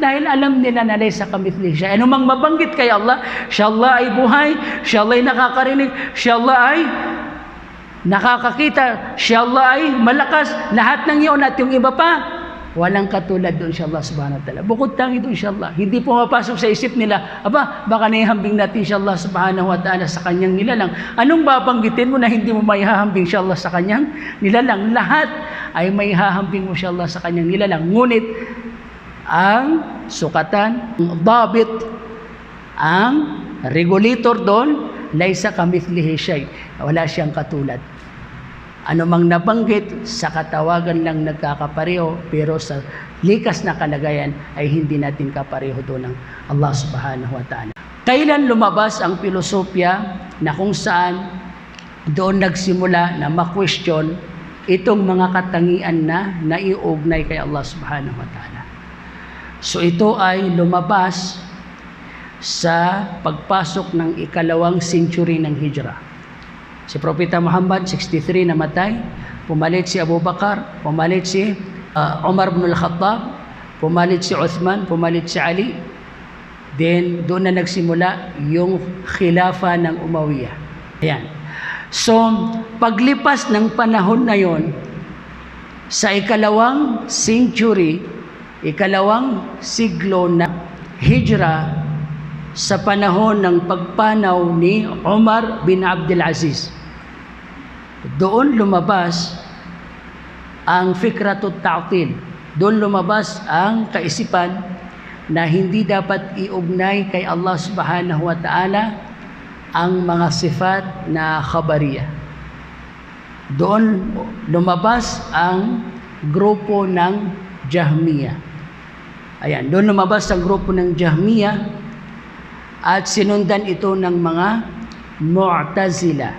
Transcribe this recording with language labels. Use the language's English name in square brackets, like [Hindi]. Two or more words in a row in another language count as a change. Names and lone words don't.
[Filipino] Dahil alam nila na [Arabic] ليس كمثله [Filipino] siya. Ano mang mabanggit kay Allah, siya Allah ay buhay, siya Allah ay nakakarinig, siya Allah ay nakakakita, siya Allah ay malakas, lahat ng iyon at yung iba pa, walang katulad doon siya Allah [Arabic] سبحانه وتعالى. [Filipino] Bukod tangi doon siya Allah. Hindi pumapasok sa isip nila, baka naihambing natin siya Allah [Arabic] سبحانه وتعالى [Filipino] sa kanyang nilalang. Anong babanggitin mo na hindi mo maihahambing siya Allah sa kanyang nilalang? Lahat ay maihahambing mo siya Allah sa kanyang nilalang. Ngunit, ang sukatan, ang dabit, ang regulator doon, [Arabic] ليس كمثله شيء. [Filipino] Wala siyang katulad. Ano mang nabanggit, sa katawagan lang nagkakapareho, pero sa likas na kalagayan ay hindi natin kapareho doon ng Allah [Arabic] سبحانه وتعالى. [Filipino] Kailan lumabas ang filosofya na kung saan doon nagsimula na ma-question itong mga katangian na naiugnay kay Allah [Arabic] سبحانه وتعالى? [Filipino] So ito ay lumabas sa pagpasok ng ikalawang century ng Hijrah. Si Propeta Muhammad, 63 namatay, pumalit si Abu Bakar, pumalit si Umar ibn al-Khattab, pumalit si Uthman, pumalit si Ali. Then doon na nagsimula yung khilafa ng Umayyah. Ayan. So, paglipas ng panahon na yon, sa ikalawang century, ikalawang siglo na Hijrah, sa panahon ng pagpanaw ni Umar bin Abdul Aziz, doon lumabas ang [Arabic] فكرة التعطيل. [Filipino] Doon lumabas ang kaisipan na hindi dapat iugnay kay Allah [Arabic] سبحانه وتعالى [Filipino] ang mga sifat na khabariyah. Doon lumabas ang grupo ng Jahmiyah. Ayan, doon lumabas ang grupo ng Jahmiyah at sinundan ito ng mga Mu'tazila.